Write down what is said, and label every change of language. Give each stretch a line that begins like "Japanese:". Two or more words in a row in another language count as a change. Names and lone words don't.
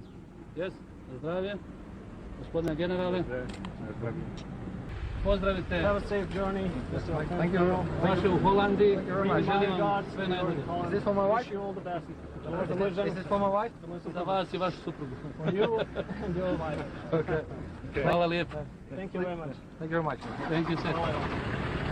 Bosnian: Jes, zdravlje. Gospodine generale. Pozdravite.
English: Have a safe journey. Thank you.
Bosnian: Vaše u Holandiji. Mi želim vam sve najbolje.
English: Is this for my wife? Wish you all the best. Is this for my wife?
Bosnian: Za vas i vašu suprugu.
English: For you and your wife.
Bosnian: Okay. Hvala lijepo.
English: Thank you very much. Thank you, sir.